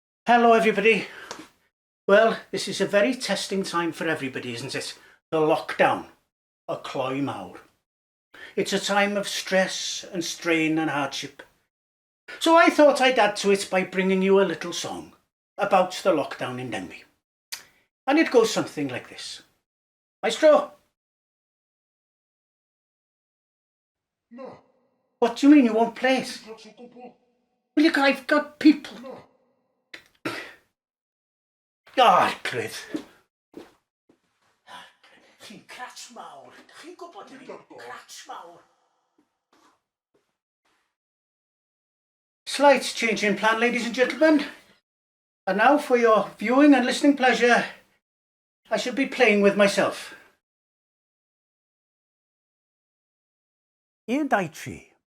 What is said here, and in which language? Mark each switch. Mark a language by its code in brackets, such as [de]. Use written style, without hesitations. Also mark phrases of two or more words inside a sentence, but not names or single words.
[en] Hello everybody. Well, this is a very testing time for everybody, isn't it? The lockdown, [cy] a cloi mawr. [en] It's a time of stress and strain and hardship. So I thought I'd add to it by bringing you a little song about the lockdown in Denbigh. And it goes something like this. Maestro? No. What do you mean you won't play it? Well, I've got people. No. [cy] Ah, Cryd. Chi'n crats mawr. Dach chi'n gwybod hynny? Crats mawr. [en] Slight change in plan, ladies and gentlemen. And now for your viewing and listening pleasure, I shall be playing with myself. 1, 2, 3.